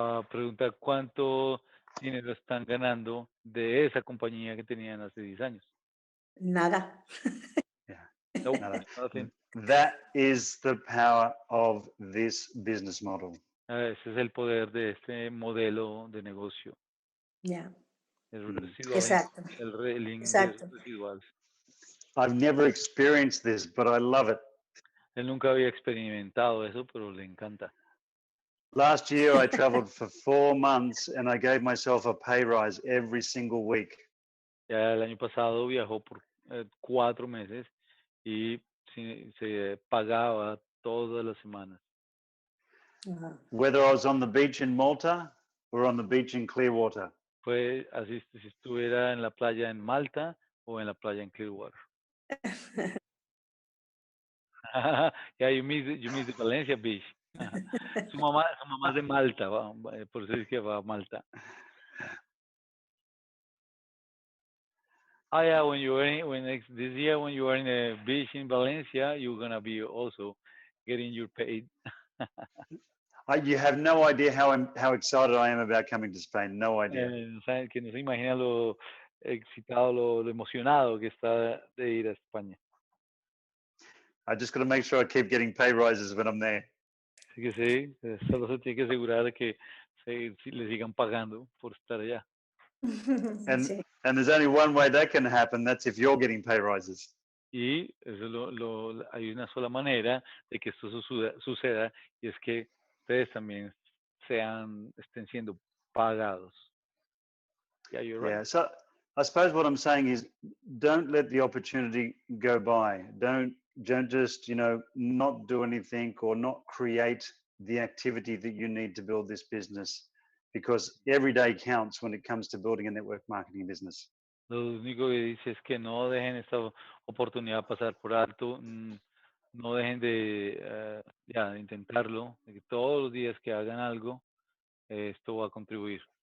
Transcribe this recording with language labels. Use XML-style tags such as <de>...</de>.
<es>Pregunta cuánto dinero están ganando de esa compañía que tenían hace 10 años. Nada.</es> <en>Yeah. Nope,</en> <es>Nada.</es> <en>nothing. That is the power of this business model.</en> <es>Ese es el poder de este modelo de negocio.</es> <en>Yeah.</en> <es>El residual, Exacto. el ingreso residual.</es> <en>I've never experienced this, but I love it.</en> <es>Él nunca había experimentado eso, pero le encanta.</es> <en>Last year, I traveled for 4 months and I gave myself a pay rise every single week.</en> <es>Ya el año pasado viajó por 4 meses y se pagaba todas las semanas.</es> <en>Whether I was on the beach in Malta or on the beach in Clearwater.</en> <es>Fue así si estuviera en la playa en Malta o en la playa en Clearwater.</es> <en>Yeah, you miss the Valencia beach.</en> <es>Su mamá es de Malta, por eso es que va a Malta.</es> <en>Oh yeah, this year when you are in a beach in Valencia, you're gonna be also getting your paid. You have no idea how excited I am about coming to Spain. No idea.</en> <es>Que no se imagina lo excitado, lo emocionado que está de ir a España.</es> <en>I just got to make sure I keep getting pay rises when I'm there.</en> <es>Así que sí, solo se tiene que asegurar de que le sigan pagando por estar allá.</es> <en>And there's only one way that can happen. That's if you're getting pay rises.</en> <es>Y eso hay una sola manera de que esto suceda y es que ustedes también estén siendo pagados.</es> <en>Yeah, you're right. Yeah. So I suppose what I'm saying is, don't let the opportunity go by. Don't just not do anything or not create the activity that you need to build this business, because every day counts when it comes to building a network marketing business.</en> <es>Lo único que dice es que no dejen esta oportunidad pasar por alto, no dejen de intentarlo, de que todos los días que hagan algo, esto va a contribuir.</es>